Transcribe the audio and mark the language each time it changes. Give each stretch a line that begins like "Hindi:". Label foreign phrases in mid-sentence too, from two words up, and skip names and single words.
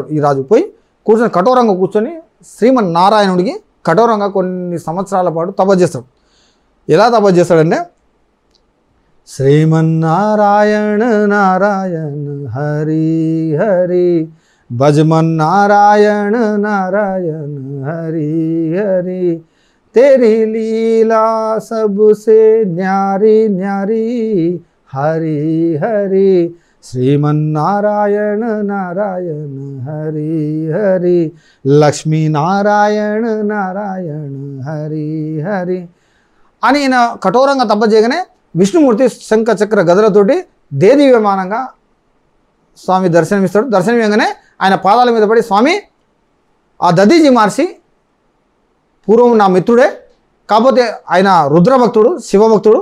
Telugu: ఈ రాజు పోయి కూర్చొని కఠోరంగా కూర్చొని శ్రీమన్నారాయణుడికి కఠోరంగా కొన్ని సంవత్సరాల పాటు తపస్సు చేస్తాడు. ఎలా తపస్సు చేస్తాడంటే,
Hindi: श्रीमन्नारायण नारायण हरि हरि भजमन्नारायण नारायण हरि हरि तेरी लीला सबसे न्यारी न्यारी हरि हरि श्रीमन्नारायण नारायण हरि हरि लक्ष्मी नारायण नारायण हरि हरि
Telugu: అని ఈయన కఠోరంగా తపస్సు చేయగానే విష్ణుమూర్తి శంఖ చక్ర గదలతోటి దేదీవ్యమానంగా స్వామి దర్శనమిస్తాడు. దర్శనమివ్వగానే ఆయన పాదాల మీద పడి, స్వామి ఆ దదీజీ మార్చి పూర్వం నా మిత్రుడే, కాకపోతే ఆయన రుద్రభక్తుడు శివభక్తుడు.